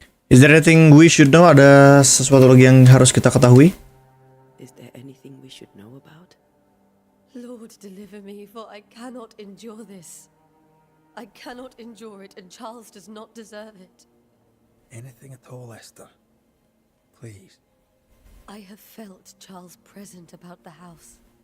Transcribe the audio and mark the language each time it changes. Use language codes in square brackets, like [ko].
[en] Is there anything we should know? [id] Ada sesuatu lagi yang harus kita ketahui? [en] Is there anything we should know about? Lord, deliver me, for I cannot endure this. I cannot endure it, and Charles does not deserve it. Anything at all, Esther. Please. I have felt Charles present about the house.